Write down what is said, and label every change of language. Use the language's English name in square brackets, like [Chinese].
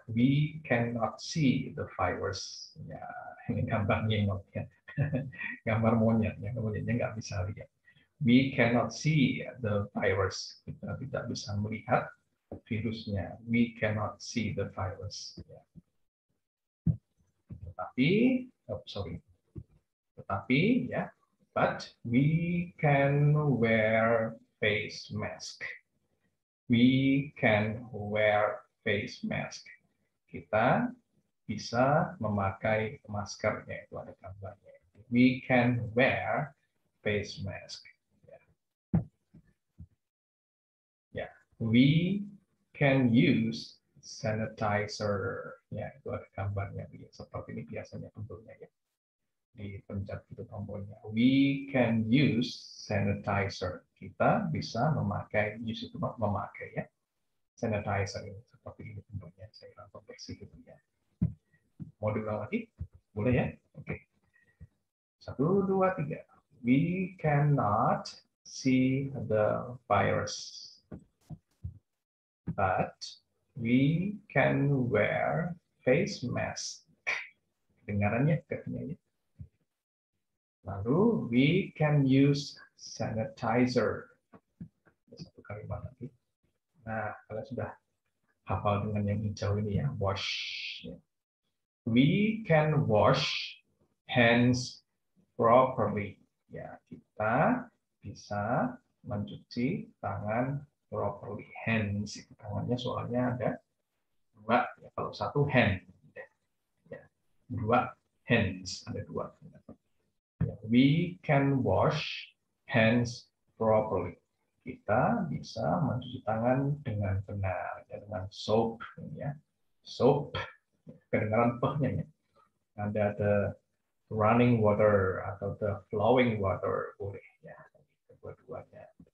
[English] We cannot see the virus. [Indonesian] Ya, ini gambarnya ya. Gambar monyet, ya, monyetnya nggak bisa lihat. [English] We cannot see the virus. [Indonesian] Kita tidak bisa melihat virusnya. [English] We cannot see the virus. Ya. [Indonesian] Tetapi, ya, [English] but we can wear face mask. We can wear face mask. [Indonesian] Kita bisa memakai masker, yaitu ada gambarnya. [English] We can wear face mask. Ya, we can use sanitizer. [Indonesian] Ya, itu ada gambarnya. Seperti ini biasanya bentuknya ya. Dipencet itu tombolnya. [English] We can use sanitizer. [Indonesian] Kita bisa memakai, use itu memakai ya. Sanitizer ini seperti ini bentuknya. Saya rasa bersih gitu ya. Mau diulang lagi? Boleh ya? Oke. 1, 2, 3. [English] We cannot see the virus. But we can wear face mask. [Indonesian] Dengarannya katanya. Lalu [English] we can use sanitizer. [Indonesian] Satu kalimat lagi. Nah, kalian sudah hafal dengan yang hijau ini ya, wash. [English] We can wash hands properly. [Indonesian] Ya, kita bisa mencuci tangan properly. Hands itu tangannya soalnya ada 2. Ya, kalau 1 hand, ya, 2 hands ada 2. [English] Ya, we can wash hands properly. [Indonesian] Kita bisa mencuci tangan dengan benar, ya, dengan soap, ya, soap. Kedengaran pehnya ya. Ada [English] the running water [Indonesian] atau [English] the flowing water [Indonesian] boleh ya, kedua-duanya.